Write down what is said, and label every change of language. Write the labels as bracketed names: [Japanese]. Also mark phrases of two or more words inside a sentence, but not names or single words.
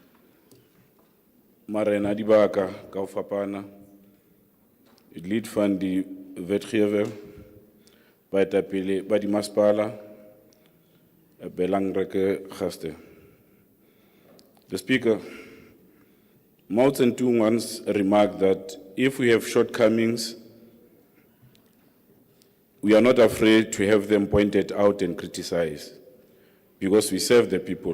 [Southern Sotho] Marena dibaka ka ho fapana, [Afrikaans] lead van die wetgewer, [Southern Sotho] baetapele ba di masepala, [Afrikaans] belangrike gaste. [English] The Speaker, Mao Zedong once remarked that if we have shortcomings, we are not afraid to have them pointed out and criticized because we serve the people.